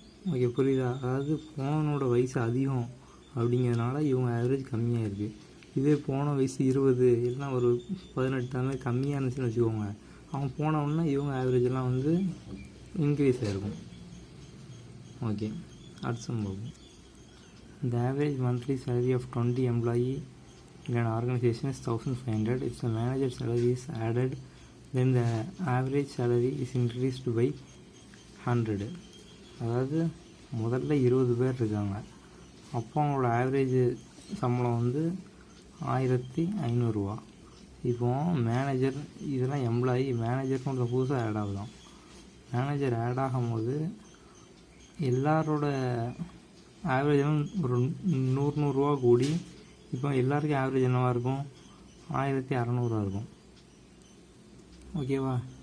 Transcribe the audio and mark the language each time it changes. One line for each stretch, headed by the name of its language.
Tamil: Okay, புரியுதா. அதாவது போனவனோட வயசு அதிகம் அப்படிங்கிறதுனால இவங்க ஆவரேஜ் கம்மியாக இருக்குது. இதே போன வயசு 20 இல்லைனா ஒரு 18 அந்த மாதிரி கம்மியாக இருந்துச்சுன்னு வச்சுக்கோங்க, அவன் போனவுடனே இவங்க ஆவரேஜெல்லாம் வந்து இன்க்ரீஸ் ஆகிருக்கும். ஓகே, அடுத்த பார்ப்போம்.
English: The average monthly salary of 20 employee in an organization is 1500. If the manager salary is added, then the average salary is increased by 100.
Tamil: அதாவது முதல்ல 20 பேர் இருக்காங்க, அப்போ அவங்களோட ஆவரேஜ் சம்பளம் வந்து 1500 ரூபா. இப்போ மேனேஜர் இதெல்லாம் எம்ப்ளாயி, மேனேஜர்னு ஒருத்தர் புதுசாக ஆட் ஆகுதான். மேனேஜர் ஆட் ஆகும்போது எல்லாரோட ஆவரேஜும் ஒரு 100 ரூபா கூடி இப்போ எல்லாருக்கும் ஆவரேஜ் என்னவாக இருக்கும், 1600 இருக்கும். ஓகேவா.